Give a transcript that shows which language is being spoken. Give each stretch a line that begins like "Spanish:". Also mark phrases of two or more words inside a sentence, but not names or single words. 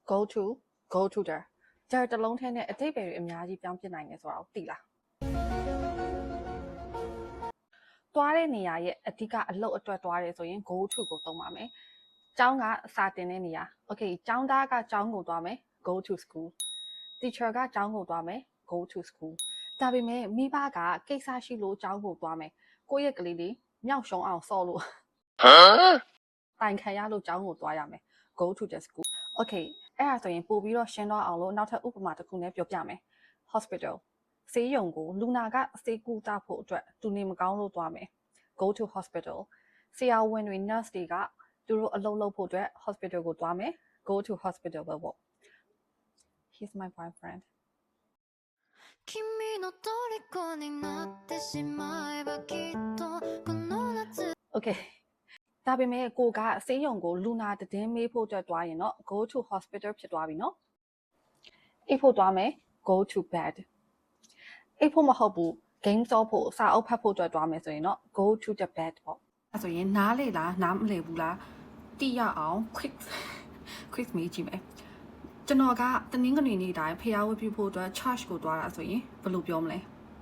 English: go to go to there
Burmese: ကျတလုံးထဲနဲ့အတိတ်ပဲတွေအများကြီးပြောင်းပြနိုင်တယ်ဆိုတာကိုသိလားသွားတဲ့နေရာရဲ့အဓိကအလုပ်အတွက်သွားတယ်ဆိုရင်
English: go to
Burmese: ကိုသုံးပါမယ်ကျော င်းကစာတင်တဲ့နေရာ okay ကျောင်းသားကကျောင်းကိုသွားမယ်
English: go to school
Burmese: teacher ကကျောင်းကိုသွားမယ်
English: go to school
Burmese: ဒါပေမဲ့မိဘ ကကိစ္စရှိလို့ကျောင်းကိုသွားမယ်ကိုယ့်ရဲ့ကလေးလေးမြောက်ရှုံးအောင်စော့လို့တိုင်ခံရလို့ကျောင်းကိုသွားရမယ်
English: go to the school
Burmese: okay အဲ့ဒါဆိုရင်ပို့ပြီးတော့ရှင်းတော့အောင်လို့နောက်ထပ်ဥပမာတစ်ခုနဲ့ပြောပြမယ် hospital ဆေးရုံကိုလူနာကဆေးကုသဖို့အတွက်သူနေမကောင်းလို့သွားမယ်
English: go to hospital
Burmese: ဆရာဝန်တွေ nurse တွေကသူတို့အလုပ်လုပ်ဖို့အတွက် hospital ကိုသွားမယ်
English: go to hospital
Burmese: ပဲပေါ့
English: he's my boyfriend
Japanese: 君の虜になってしまえばきっとこの夏
Burmese: okay ဒါပေမဲ့ကိုကဆေးရုံကိုလူနာတည်င်းမေးဖို့အတွက်သွားရင်တော့
English: go to hospital
Burmese: ဖြစ်သွားပြီနော်အိပ်ဖို့သွားမယ်
English: go to bed
Burmese: အိပ်ဖို့မဟုတ်ဘူး game ဆော့ဖို့စာအုပ်ဖတ်ဖို့အတွက်သွားမယ်ဆိုရင်တော့
English: go to the bed
Burmese: ပေါ့အဲဆိုရင်နားလေလားနားမလည်ဘူးလားသိရအောင် quick မေးကြည့်မယ်ကျွန်တော်ကတနင်္ဂနွေနေ့တိုင်းဖျားဝတ်ပြုဖို့အတွက် church ကိုသွားတာဆိုရင်ဘယ်လိုပြောမလဲ